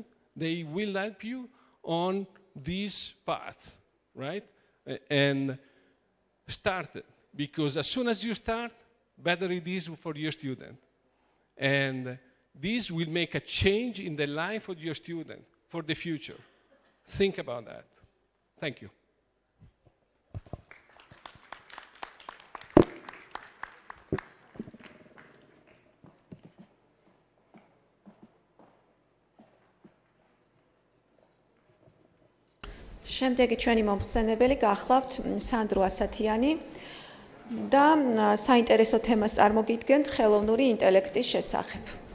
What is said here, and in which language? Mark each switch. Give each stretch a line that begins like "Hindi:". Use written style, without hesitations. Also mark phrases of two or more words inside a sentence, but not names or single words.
English: They will help you on this path, right? And start it, because as soon as you start, better it is for your student. And this will make a change in the life of your student for the future. Think about that. Thank you.
Georgian: შემდეგი ჩვენი მომხსენებელი გახლავთ სანდრო ასათიანი და საინტერესო თემას წარმოგიდგენთ ხელოვნური ინტელექტის შესახებ.